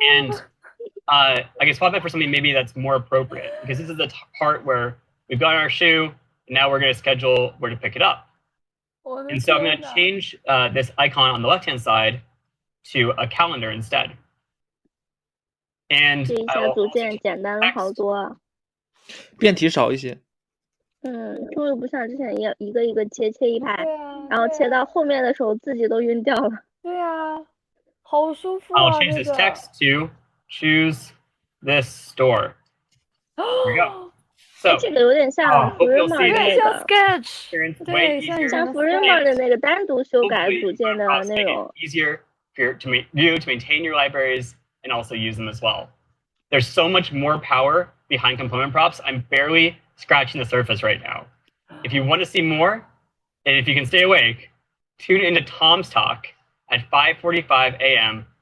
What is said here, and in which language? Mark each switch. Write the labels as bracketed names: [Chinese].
[English] And I can swap it for something maybe that's more appropriate, because this is the part where we've got our shoe, and now we're going to schedule where to pick it up. And so I'm going to change this icon on the left-hand side to a calendar instead. And [Chinese] 这一下组件简单了好多啊。变体少一些。终于不像之前一个一个切一排，然后切到后面的时候自己都晕掉了。对啊，好舒服啊。 [English] I'll change this text to choose this store. There you go. So [Chinese] 这个有点像 Figma 的那个， Sketch， 对，像 Figma 的那个单独修改组件的内容。 [English] Easier for to maintain your libraries and also use them as well. There's so much more power behind component props. I'm barely scratching the surface right now. If you want to see more, and if you can stay awake, tune into Tom's talk at 5:45 a.m.